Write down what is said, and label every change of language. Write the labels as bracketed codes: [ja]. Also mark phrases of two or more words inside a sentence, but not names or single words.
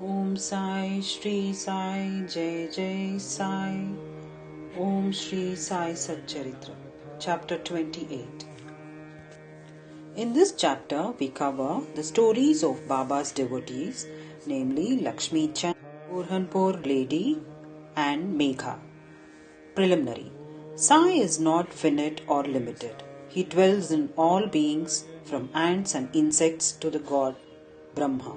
[hi] Sai, Shri Sai, Jai Jai Sai. Om Shri Sai SATCHARITRA. [en] Chapter 28. In this chapter, we cover the stories of Baba's devotees, namely Lakshmi Chand, Burhanpur Lady, and Megha. Preliminary. Sai is not finite or limited. He dwells in all beings, from ants and insects to the god Brahma.